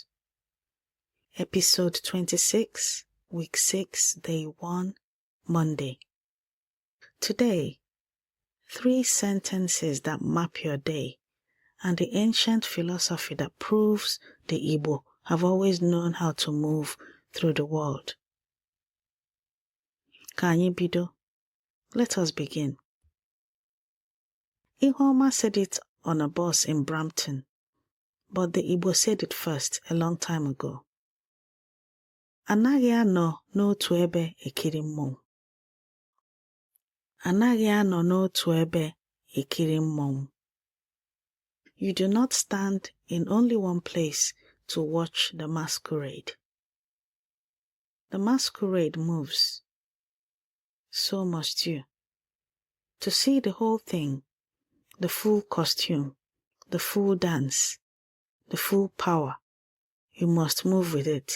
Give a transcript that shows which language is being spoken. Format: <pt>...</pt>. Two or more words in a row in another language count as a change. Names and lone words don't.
<en>Episode 26, Week 6, Day 1, Monday. Today, 3 sentences that map your day and the ancient philosophy that proves the Igbo have always known how to move through the world.</en> <ig>Ka anyị bido.</ig> <en>Let us begin. Ihoma said it on a bus in Brampton, but the Igbo said it first a long time ago.</en> <ig>Anaghị anọ n'otu ebe ekiri mmọnwụ. Anaghị anọ n'otu ebe ekiri mmọnwụ.</ig> <en>You do not stand in only one place to watch the masquerade. The masquerade moves. So must you. To see the whole thing, the full costume, the full dance, the full power, you must move with it.</en>